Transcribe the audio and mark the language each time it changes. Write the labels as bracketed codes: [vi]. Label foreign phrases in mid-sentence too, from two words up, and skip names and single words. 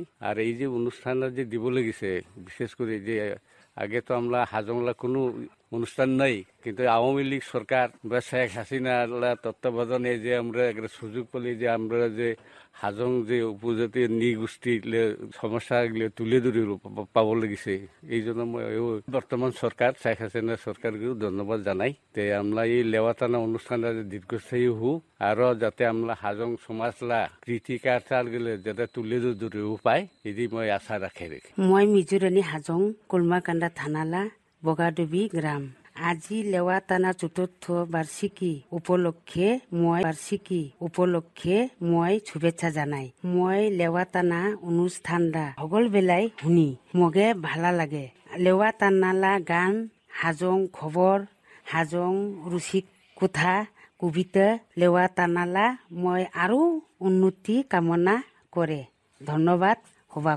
[haj] আর এই যে অনুষ্ঠানটা যে দিব লেগেছে বিশেষ করে যে আগে তো আমরা হাজংলা কোনো অনুষ্ঠান নাই, কিন্তু আওয়ামী লীগ সরকার বা শেখ হাসিনা তত্ত্বাবধানে যে আমরা একটা সুযোগ পেলি যে আমরা যে হাজং যে উপজাতি নৃগোষ্ঠী সমস্যাগুলো তুলে ধরে পাব লেগেছে। [bn] এই জন্য বর্তমান সরকার শেখ হাসিনা সরকারকেও ধন্যবাদ জানাই। [haj] তে আমরা এই লিওয়াটানা অনুষ্ঠানটা দীর্ঘস্থায়ী হোক আরো যাতে আমরা হাজং সমাজলা কৃতিকাচার গুলো যাতে তুলে ধরে পাই এদি মই আশা রাখি। মই মিজোরানী হাজং কুলমাকান্দা থানালা বগাডুবি গ্রাম। আজি লিওয়াটানা চতুর্থ বার্ষিকী উপলক্ষে মই শুভেচ্ছা জানাই। মই লিওয়াটানা অনুষ্ঠানটা হগল বেলাই শুনি মগে ভালা লাগে। লিওয়াটানালা গান, হাজং খবর, হাজং রসিক কথা, কবিতা লিওয়াটানালা মই আরো উন্নতি কামনা করে। ধন্যবাদ হবাক।